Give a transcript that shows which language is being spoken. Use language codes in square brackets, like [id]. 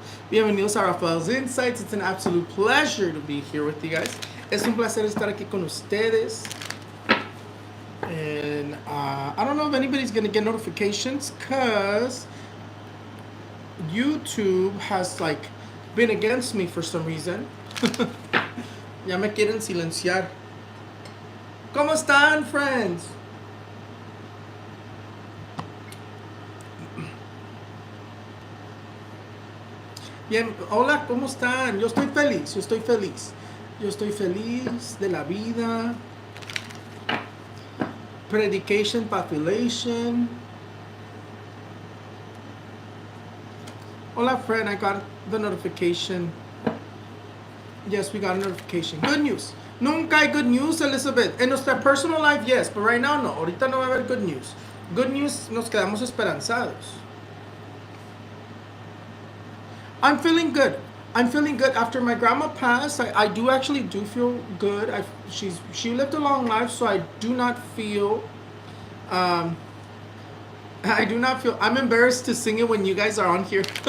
[es] Bienvenidos a [en] Raphael's Insights. It's an absolute pleasure to be here with you guys. [es] Es un placer estar aquí con ustedes. [en] And I don't know if anybody's going to get notifications because YouTube has been against me for some reason. [es] Ya me quieren silenciar. ¿Cómo están, [en] friends? [es] Bien, hola, ¿cómo están? Yo estoy feliz, yo estoy feliz. Yo estoy feliz de la vida. [en] Predication population. [es] Hola, [en] friend, I got the notification. Yes, we got a notification. Good news. [es] Nunca hay [en] good news, Elizabeth. [es] En nuestra [en] personal life, yes, but right now, no. [es] Ahorita no va a haber [en] good news. Good news, [es] nos quedamos esperanzados. [en] I'm feeling good. I'm feeling good. After my grandma passed, I do actually do feel good. She lived a long life, so I do not feel... I do not feel... I'm embarrassed to sing it when you guys are on here.